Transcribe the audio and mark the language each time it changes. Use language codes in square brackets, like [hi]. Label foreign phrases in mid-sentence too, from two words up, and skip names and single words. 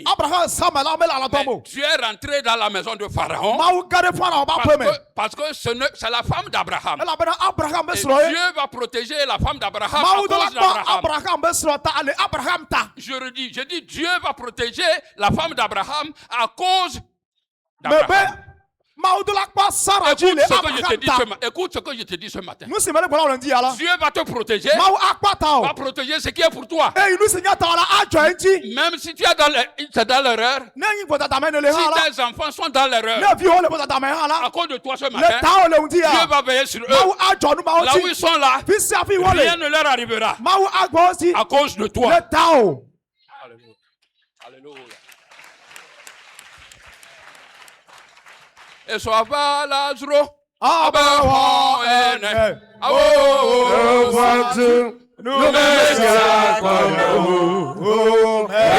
[ee] Abraham sa me la mele Mais alatɔm o. [fr] Dieu est rentré dans la maison de Pharaon [ee] Mawu ge ɖe Farao ƒe aƒe me. [fr] parce que c'est la femme d'Abraham. [ee] Elabena Abraham be Et srɔ̃ ye. Dieu va protéger la femme d'Abraham à Mawu do la cause kpɔ [fr] d'Abraham. Abraham be srɔ̃ ta ale Abraham ta. Je dis Dieu va protéger la femme d'Abraham à cause Me d'Abraham. [ee] be Mawu do la kpɔ Sara dzi [fr] Écoute le ce que je te Abraham dis ta. écoute ce que je te dis ce matin. [ee] Nu si me le gbɔna wòle ŋdi ya la. [fr] Dieu va te protéger, [ee] Mawu akpɔ ta o. [fr] va protéger ce qui est pour toi. [ee] Eyi nu si nye ta o la adzɔ eŋti. [fr] Même si tu es c'est dans l'erreur, [ee] Ne nyi ƒotatame ne le hã la. [fr] si tes enfants sont dans l'erreur, [ee] Ne viwo le ƒotatame hã à la. [fr] cause de toi ce Le matin, [ee] ta o le ŋdi Dieu ya. [fr] va veiller sur eux. [ee] Mawu adzɔ nu mawo [fr] Là où ils dzi. sont là, [ee] Fi sia fi wo rien le. [fr] ne leur arrivera [ee] Mawu agbɔ wo si. [fr] à cause de toi. [ee] Le ta o. [fr] Alléluia. Alléluia. Et soit va Lazaro. Abɛwɔ ene. O Wantu. numesia kɔnɔ. O